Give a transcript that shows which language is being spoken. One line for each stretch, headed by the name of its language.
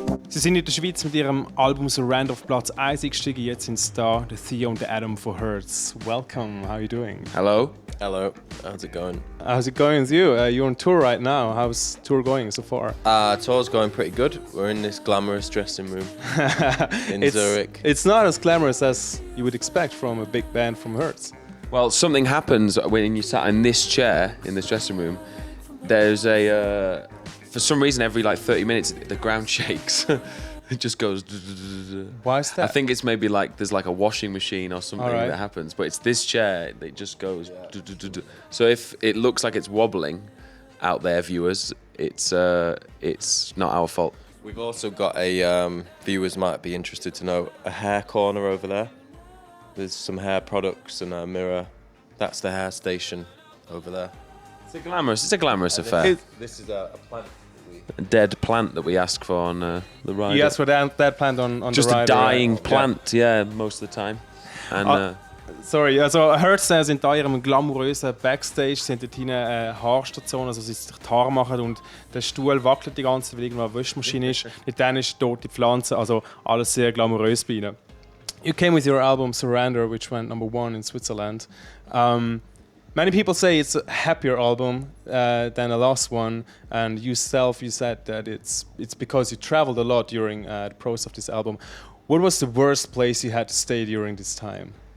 German: sind in der Schweiz mit ihrem Album Surrender auf Platz 1 eingestiegen. Jetzt sind es da, der Theo und der Adam for Hertz.
English: Welcome, how are you doing? Hello. Hello, how's it going? How's it going with you? You're on tour right now. How's tour going so far? Tour's going pretty good. We're in this glamorous dressing room in Zurich. It's not as glamorous as you would expect from a big band from Hertz. Well, something happens when you sat in this chair in this dressing room. There's for some reason, every like 30 minutes, the ground shakes. It just goes. Why is that? I think it's maybe like there's like a washing machine or something that happens, but it's this chair that just goes. So if it looks like it's wobbling out there, viewers, it's not our fault. We've also got viewers might be interested to know, a hair corner over there. There's some hair products and a mirror. That's the hair station over there. It's a glamorous affair. This is a plant. A dead plant that we ask for on the ride. You ask for that plant on just the ride. Just a dying plant, yeah, most of the time. And,
German: sorry, also Hertz sind da in ihrem glamourösen Backstage, sind dort hinten eine Haarstation, also sie sich die Haare machen und der Stuhl wackelt die ganze Zeit, weil irgendwo eine Waschmaschine ist. Dann ist dort die Pflanze, also alles sehr glamourös bei ihnen.
English: You came with your album Surrender, which went #1 in Switzerland. Many people say it's a happier album than the last one, and you said that it's because you traveled a lot during the process of this album. What was the worst place you had to stay during this time?